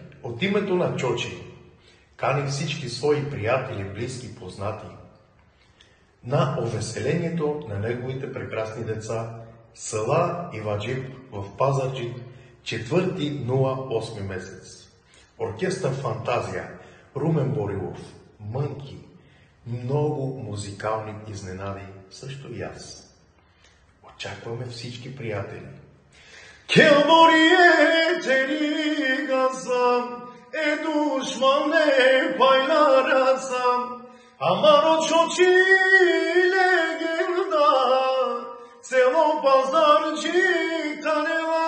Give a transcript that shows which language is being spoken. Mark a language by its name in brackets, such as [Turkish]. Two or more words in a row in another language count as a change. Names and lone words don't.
[Bulgarian] От името на Чочи кани всички свои приятели, близки, познати на увеселението на неговите прекрасни деца Сала и Ваджип в Пазарджик 4/08 месец. Оркестър Фантазия, Румен Борилов, Мънки, много музикални изненади, също и аз. Очакваме всички приятели. [Romany] Kelboriye teri gazam, düşmanne paylarasam, amaro çoçile girda, selo Pazarcık tane